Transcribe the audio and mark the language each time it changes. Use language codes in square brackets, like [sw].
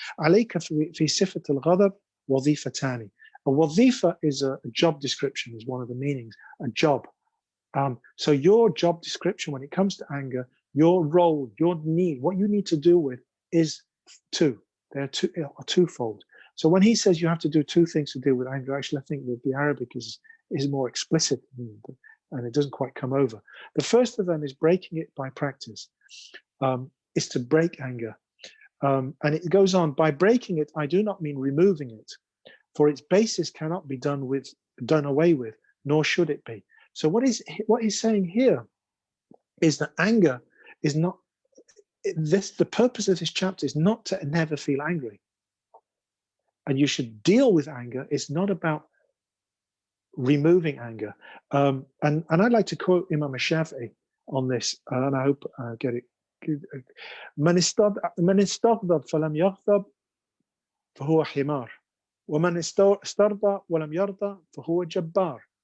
[ar] عليك في صفة الغضب وظيفتان. [en] A wazifa is a job description, is one of the meanings, a job. So your job description when it comes to anger, your role, your need, what you need to do with is two. They are twofold. So when he says you have to do two things to deal with anger, actually I think that the Arabic is more explicit and it doesn't quite come over. The first of them is breaking it by practice, is to break anger. And it goes on, by breaking it, I do not mean removing it, for its basis cannot be done away with, nor should it be. So what he's saying here is that anger is not the purpose of this chapter is not to never feel angry. And you should deal with anger. It's not about removing anger. And I'd like to quote Imam Shafi'i on this, and I hope I get it. [ar] من استغضب فلم يغضب فهو حمار ومن استرضى ولم يرضى فهو جبار.